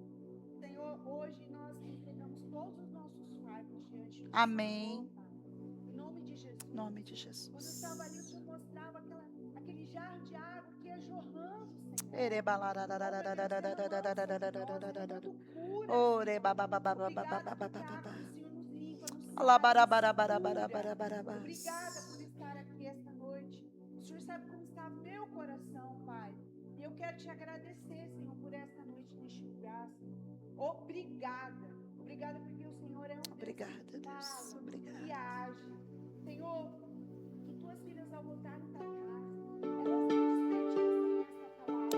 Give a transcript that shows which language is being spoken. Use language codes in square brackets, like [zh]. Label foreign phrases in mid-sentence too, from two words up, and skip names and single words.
[pt] Senhor, hoje nós entregamos todos os nossos fardos diante do Amém. Senhor, Pai. Em nome de Jesus. Em nome de Quando Jesus. estava ali, o Senhor mostrava aquele jarro de água que ia jorrando, Senhor. Ore ba ba ba ba ba ba ba ba ba ba ba ba. Alabarabarabarabarabarabara. Obrigada por estar aqui esta noite. O Senhor sabe como está meu coração, Pai. E eu quero te agradecer, Senhor, por esta noite neste lugar, Senhor. Obrigada. Obrigada porque o Senhor é um Deus Obrigada, que Deus. fala Obrigada. e age. Senhor, que tuas filhas ao voltar em tua casa, elas não desperdiçam esta palavra.